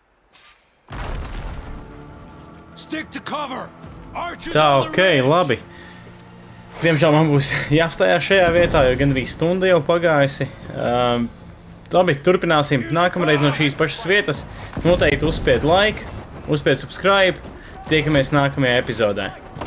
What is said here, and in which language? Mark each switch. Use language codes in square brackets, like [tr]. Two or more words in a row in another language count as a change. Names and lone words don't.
[en] Stick to cover! Archers [lv] Tā, [en] on the [lv] ok, [en] ridge! [lv] labi. Diemžēl man būs jāapstājās šajā vietā, jo gandrīz stunda jau pagājusi. Labi, turpināsim nākamreiz no šīs pašas vietas. Noteikti uzspied like, uzspied subscribe. Tiekamies nākamajā epizodē.